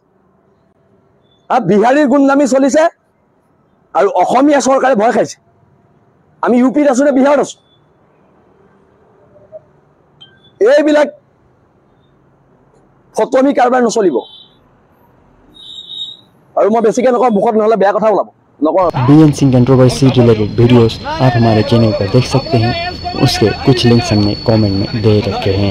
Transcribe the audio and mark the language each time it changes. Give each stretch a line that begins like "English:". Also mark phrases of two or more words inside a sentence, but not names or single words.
Assamese: বিহাৰীৰ গুন্দামি চলিছে আৰু অসমীয়া চৰকাৰে ভয় খাইছে। আমি ইউপিত আছো নে বিহাৰত আছো? এইবিলাক ফটমি কাৰবাৰ নচলিব। আৰু মই বেছিকে নকওঁ মুখত নহলে বেয়া কথা ওলাব।
Hindi: बीएन सिंह
English: controversy related videos
Hindi: आप हमारे चैनल पर देख सकते हैं। उसके कुछ लिंक्स हमने कमेंट में दे रखे हैं।